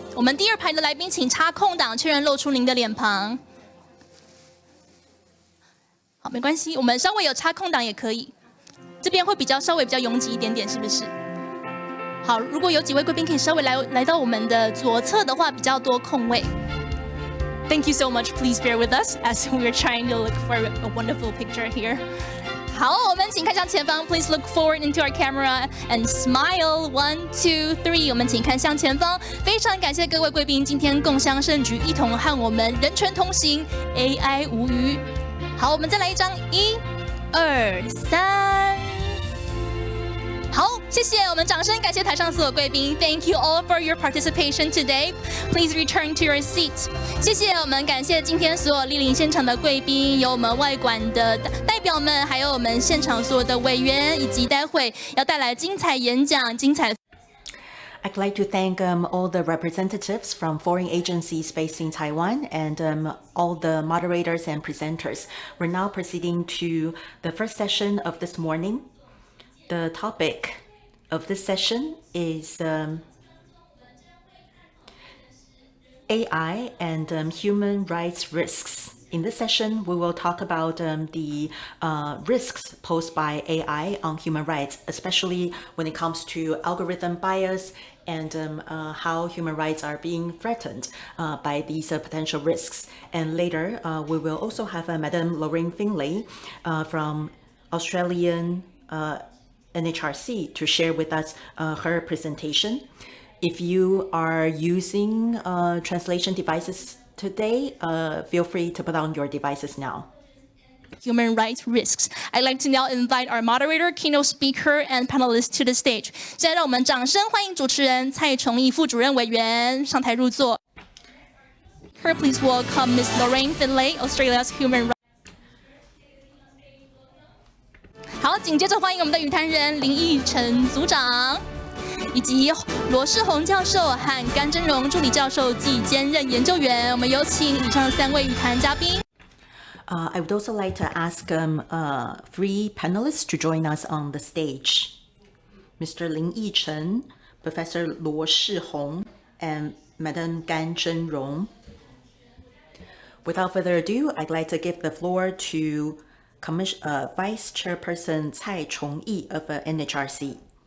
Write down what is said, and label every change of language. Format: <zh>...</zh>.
<zh>我们第二排的来宾请插空档，确认露出您的脸庞。好，没关系，我们稍微有插空档也可以。这边会稍微比较拥挤一点点，是不是？好，如果有几位贵宾可以稍微来到我们的左侧的话，比较多空位。</zh> <en>Thank you so much. Please bear with us as we're trying to look for a wonderful picture here.</en> <zh>好，我们请看向前方</zh> <en>，Please look forward into our camera and smile.</en> <zh>1, 2, 3。 我们请看向前方。非常感谢各位贵宾今天共襄盛举，一同和我们人权同行 ，AI 无虞。好，我们再来一张，1、2、3。好，谢谢，我们掌声感谢台上所有贵宾。</zh> <en>Thank you all for your participation today. Please return to your seat.</en> <zh>谢谢，我们感谢今天所有莅临现场的贵宾，有我们外馆的代表们，还有我们现场所有的委员，以及待会要带来精彩演讲、精彩。</zh> <en>I'd like to thank all the representatives from foreign agencies based in Taiwan and all the moderators and presenters. We're now proceeding to the first session of this morning. The topic of this session is AI and human rights risks. In this session, we will talk about the risks posed by AI on human rights, especially when it comes to algorithm bias and how human rights are being threatened by these potential risks. And later, we will also have Madam Lorraine Finley from Australian NHRC to share with us her presentation. If you are using translation devices today, feel free to put on your devices now. human rights risks. I'd like to now invite our moderator, keynote speaker, and panelists to the stage.</en> <zh>现在让我们掌声欢迎主持人蔡崇义副主任委员上台入座。</zh> <en>Here, please welcome Ms. Lorraine Finlay, Australia's Human Rights.</en> <zh>好，紧接着欢迎我们的语坛人林义成组长，以及罗世宏教授和甘真荣助理教授及兼任研究员。我们有请以上3位语坛嘉宾。</zh> <en>I would also like to ask 3 panelists to join us on the stage. Mr. Lin Yichen, Professor Luo Shihong, and Madam Gan Zhenrong. Without further ado, I'd like to give the floor to Vice Chairperson Cai Chongyi of NHRC.</en>